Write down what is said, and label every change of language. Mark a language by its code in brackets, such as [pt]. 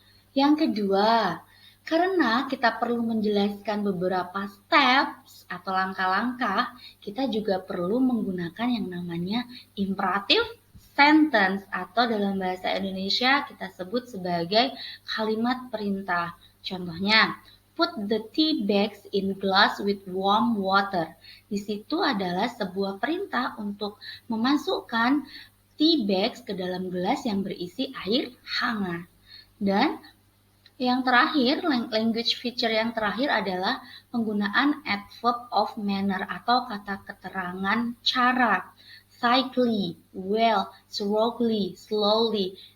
[id] Yang kedua, karena kita perlu menjelaskan beberapa steps atau langkah-langkah, kita juga perlu menggunakan yang namanya imperatif sentence atau dalam bahasa Indonesia kita sebut sebagai kalimat perintah. [en] Contohnya, put the tea bags in glass with warm water. [id] Di situ adalah sebuah perintah untuk memasukkan tea bags ke dalam gelas yang berisi air hangat. Dan yang terakhir, language feature yang terakhir adalah penggunaan adverb of manner atau kata keterangan cara. [en] Cycly, well, strongly, slowly.